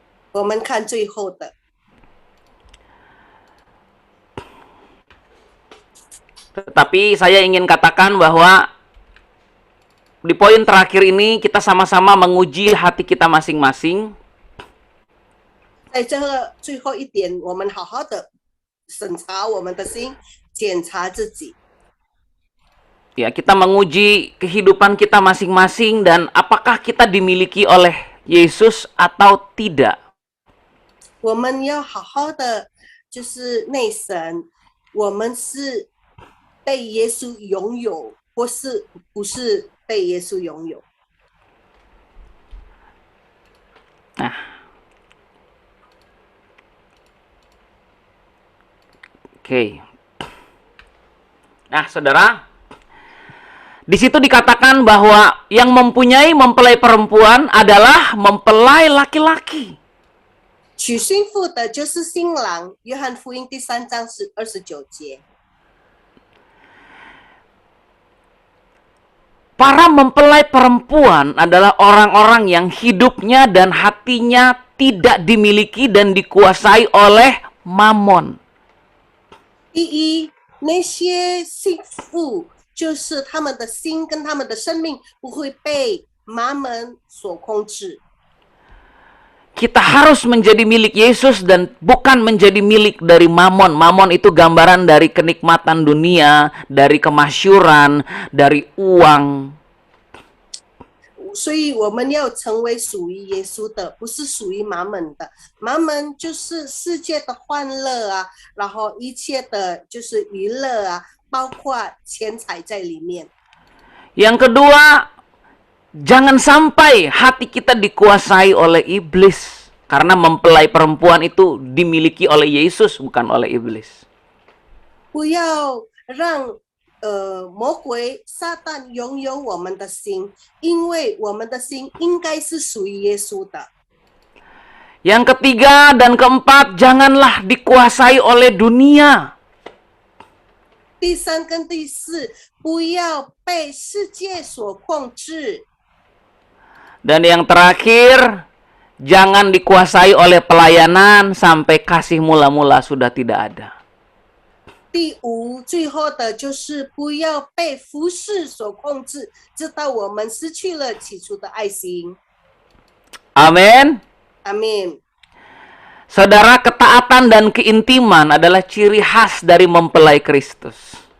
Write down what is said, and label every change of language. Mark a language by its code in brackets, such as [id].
[zh] 我们看最后的。 [id] Tetapi saya ingin katakan bahwa di poin terakhir ini kita sama-sama menguji hati kita masing-masing. [zh] 在这个最后一点，我们好好的审查我们的心，检查自己。 [id] Ya, kita menguji kehidupan kita masing-masing dan apakah kita dimiliki oleh Yesus atau tidak. [zh] 我们要好好的就是内审，我们是被耶稣拥有，或是不是被耶稣拥有。 [id] Nah. Oke. Nah, saudara, di situ dikatakan bahwa yang mempunyai mempelai perempuan adalah mempelai laki-laki. [zh] 娶新妇的就是新郎，约翰福音第3章是29节。 [id] Para mempelai perempuan adalah orang-orang yang hidupnya dan hatinya tidak dimiliki dan dikuasai oleh mamon. [zh] 第一，那些新妇就是他们的心跟他们的生命不会被麻门所控制。 [id] Kita harus menjadi milik Yesus dan bukan menjadi milik dari mamon. Mamon itu gambaran dari kenikmatan dunia, dari kemasyuran, dari uang. [zh] 所以我们要成为属于耶稣的，不是属于麻门的。麻门就是世界的欢乐啊，然后一切的就是娱乐啊，包括钱财在里面。 [id] Yang kedua, jangan sampai hati kita dikuasai oleh iblis. Karena mempelai perempuan itu dimiliki oleh Yesus, bukan oleh iblis. [zh] 不要让魔鬼撒旦拥有我们的心，因为我们的心应该是属于耶稣的。 [id] Yang ketiga dan keempat, janganlah dikuasai oleh dunia. [zh] 第三跟第四，不要被世界所控制。 [id] Dan yang terakhir, jangan dikuasai oleh pelayanan sampai kasih mula-mula sudah tidak ada. [zh] 第五，最后的就是不要被服侍所控制，直到我们失去了起初的爱心。 [id] Amin. Amin. Saudara, ketaatan dan keintiman adalah ciri khas dari mempelai Kristus.